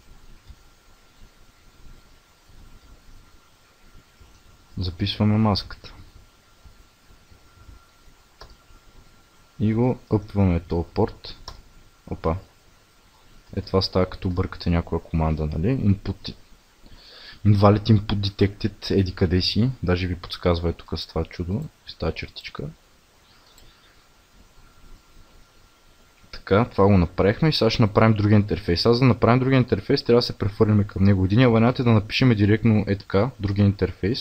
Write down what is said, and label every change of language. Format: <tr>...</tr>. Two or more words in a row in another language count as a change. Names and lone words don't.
<bg>Записваме маската. И го upваме този порт. Опа. Това става като бъркате някоя команда, нали?</bg> <en>Invalid input detected,</en> <bg>еди къде си. Даже ви подсказва тук с това чудо, с тази чертичка. Така, това го направихме и сега ще направим другия интерфейс. За да направим другия интерфейс, трябва да се прехвърлим към него. Единият вариант е да напишем директно така, другия интерфейс.</bg>